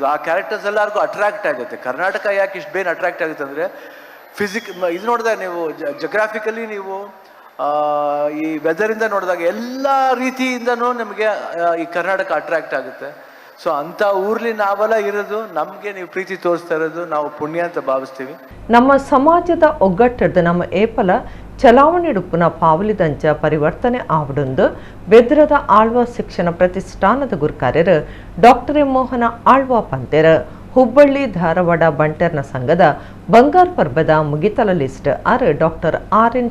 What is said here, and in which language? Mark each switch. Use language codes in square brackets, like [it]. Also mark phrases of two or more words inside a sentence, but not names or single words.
[kn] ಆ ಕ್ಯಾರೆಕ್ಟರ್ಸ್ ಎಲ್ಲರಿಗೂ ಅಟ್ರಾಕ್ಟ್ ಆಗುತ್ತೆ. ಕರ್ನಾಟಕ ಯಾಕೆ ಇಷ್ಟು ಬೇಗ ಅಟ್ರಾಕ್ಟ್ ಆಗುತ್ತೆ ಅಂದರೆ ಇದು ನೋಡಿದಾಗ ನೀವು ಜಗ್ರಾಫಿಕಲಿ ನೀವು ಈ ವೆದರಿಂದ ನೋಡಿದಾಗ ಎಲ್ಲ ರೀತಿಯಿಂದನೂ ನಮಗೆ ಈ ಕರ್ನಾಟಕ ಅಟ್ರಾಕ್ಟ್ ಆಗುತ್ತೆ. ಸೊ ಅಂಥ ಊರ್ಲಿ ನಾವೆಲ್ಲ ಇರೋದು, ನಮಗೆ ನೀವು ಪ್ರೀತಿ ತೋರಿಸ್ತಾ ಇರೋದು ನಾವು ಪುಣ್ಯ ಅಂತ ಭಾವಿಸ್ತೀವಿ. [tcy] ನಮ್ಮ ಸಮಾಜದ ಒಗ್ಗಟ್ಟದ ನಮ್ಮ ಏಪಲ ಚಲಾವಣೆಡುಪುನ ಪಾವಲಿದಂಚ ಪರಿವರ್ತನೆ ಆವಡೊಂದು ಬೆದ್ರದ ಆಳ್ವಾ ಶಿಕ್ಷಣ ಪ್ರತಿಷ್ಠಾನದ ಗುರುಕಾರ್ಯರು ಡಾಕ್ಟರ್ ಎಂ ಮೋಹನ ಆಳ್ವಾ ಪಂತೆರ್ ಹುಬ್ಬಳ್ಳಿ ಧಾರವಾಡ ಬಂಟರ್ನ ಸಂಘದ ಬಂಗಾರ ಪರ್ಬದ ಮುಗಿತಲ ಲಿಸ್ಟ್ ಆರ್ ಡಾಕ್ಟರ್ ಆರ್.ಎನ್.